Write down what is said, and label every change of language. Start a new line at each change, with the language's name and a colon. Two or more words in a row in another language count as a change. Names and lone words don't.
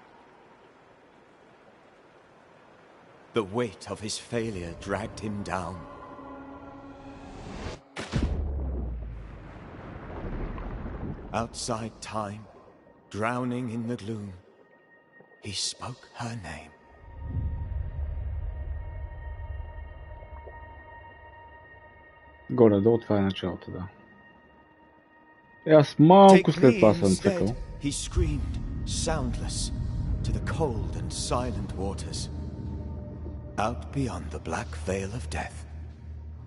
English: The weight of his failure dragged him down. Outside time, drowning in the gloom, he spoke her name.
Bulgarian: Горе-долу това е началото, да. Аз малко след това съм цъкал.
English: He screamed, soundless, to the cold and silent waters, out beyond the black veil of death.